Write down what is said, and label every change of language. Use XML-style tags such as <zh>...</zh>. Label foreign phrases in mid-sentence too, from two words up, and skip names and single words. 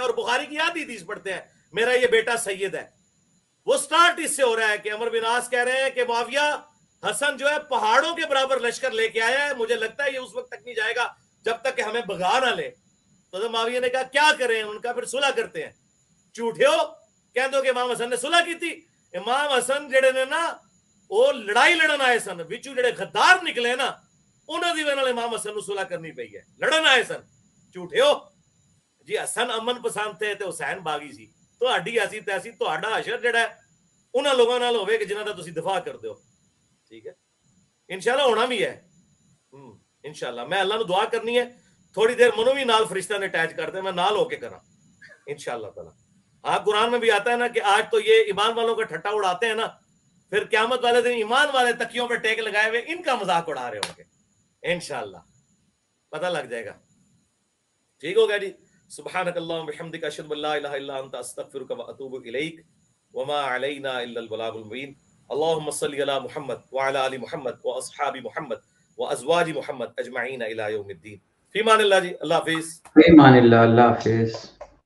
<ur>اور بخاری کی آدھی حدیث پڑھتے ہیں، میرا یہ بیٹا سید ہے۔ وہ سٹارٹ اس سے ہو رہا ہے کہ عمر بن عاص کہہ رہے ہیں کہ معاویہ حسن جو ہے پہاڑوں کے برابر لشکر لے کے آیا ہے، مجھے لگتا ہے یہ اس وقت تک نہیں جائے گا جب تک کہ ہمیں بھگا نہ لے۔ تو معاویہ نے کہا کیا کریں؟ ان کا پھر صلح کرتے ہیں۔ جھوٹے ہو، کہہ دو کہ امام حسن نے صلح کی تھی۔</ur> <pa>امام حسن جڑے نے نا وہ لڑائی لڑن آئے سن، وچوں جڑے غدار نکلے نا انہوں دی وجہ نال امام حسن نو صلح کرنی پئی ہے، لڑن آئے سن۔</pa> <ur>جھوٹے ہو جی، حسن امن پسند تھے</ur> <pa>تے حسین باغی سی، تہاڈی ایسی تیسی تہاڈا حشر جڑا ہے انہاں لوگاں نال ہوے کہ جنہاں دا تسی دفاع کردے ہو، ٹھیک ہے؟</pa> <ur>انشاءاللہ ہونا بھی ہے، انشاءاللہ۔</ur> <pa>میں اللہ نو دعا کرنی ہے تھوڑی دیر منو بھی نال فرشتہ نے اٹیچ کر دے، میں نال ہو کے کراں</pa> <ar>انشاءاللہ تعالی۔</ar> <ur>ہاں قرآن میں بھی آتا ہے نا کہ آج تو یہ ایمان والوں کا ٹھٹا اڑاتے ہیں نا، پھر قیامت والے دن ایمان والے تکیوں پہ ٹیک لگائے ہوئے ان کا مذاق اڑا رہے ہوں گے، انشاءاللہ پتہ لگ جائے گا۔ ٹھیک ہو گیا جی۔</ur> <ar>سبحانک اللہم بحمدک، اشہد ان لا الہ الا انت، استغفرک واتوب الیک، وما علینا الا البلاغ المبین۔ اللہم صلی علی محمد وعلی آل محمد واصحاب محمد وازواج محمد اجمعین الی یوم الدین۔ فی امان اللہ</ar> <ur>جی، اللہ حافظ۔</ur> <ar>فی امان اللہ،</ar> <ur>اللہ حافظ۔</ur>